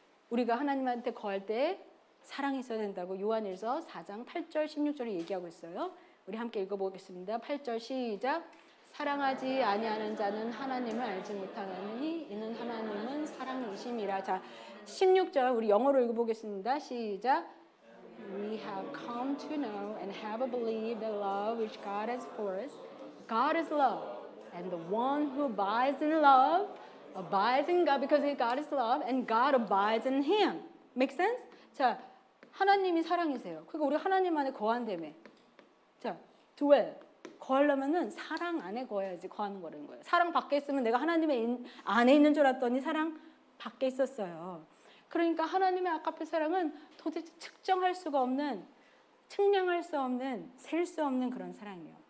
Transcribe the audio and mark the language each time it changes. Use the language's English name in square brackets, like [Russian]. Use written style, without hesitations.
[Korean] 우리가 하나님한테 거할 때 사랑이 있어야 된다고 요한일서 4장 8절 16절에 얘기하고 있어요. 우리 함께 읽어보겠습니다. 8절 시작. 사랑하지 아니하는 자는 하나님을 알지 못하느니 이는 하나님은 사랑이심이라. 자, 16절 우리 영어로 읽어보겠습니다. 시작. [English] We have come to know and have believed the love which God has for us. God is love, and the one who abides in love abides in God because God is love, and God abides in Him. Make sense? [Korean] 자, 하나님이 사랑이세요. 그러니까 우리 하나님 안에 거한다며. 자, dwell. 거하려면은 사랑 안에 거해야지 거하는 거라는 거예요. 사랑 밖에 있으면 내가 하나님의 안에 있는 줄 알았더니 사랑 밖에 있었어요. 그러니까 하나님의 아가페 사랑은 도대체 측정할 수가 없는, 측량할 수 없는, 셀 수 없는 그런 사랑이에요.